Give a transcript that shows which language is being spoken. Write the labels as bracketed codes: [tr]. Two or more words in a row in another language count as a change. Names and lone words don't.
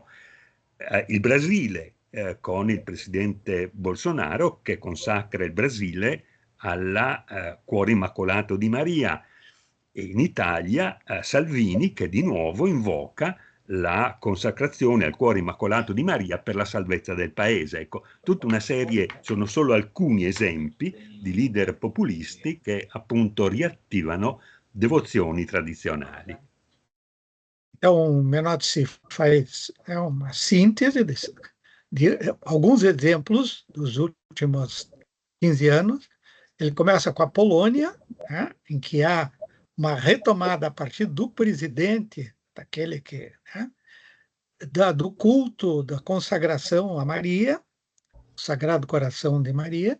[it] Il Brasile, con il presidente Bolsonaro, che consacra il Brasile al Cuore Immacolato di Maria, e in Italia Salvini, che di nuovo invoca la consacrazione al Cuore Immacolato di Maria per la salvezza del paese. Ecco, tutta una serie, sono solo alcuni esempi di leader populisti che appunto riattivano devozioni tradizionali. [pt] Então, Menotti faz uma síntese de alguns exemplos dos últimos 15 anos. Ele começa com a Polônia, né, em que há uma retomada a partir do presidente, daquele que, né, do culto, da consagração a Maria, o Sagrado Coração de Maria.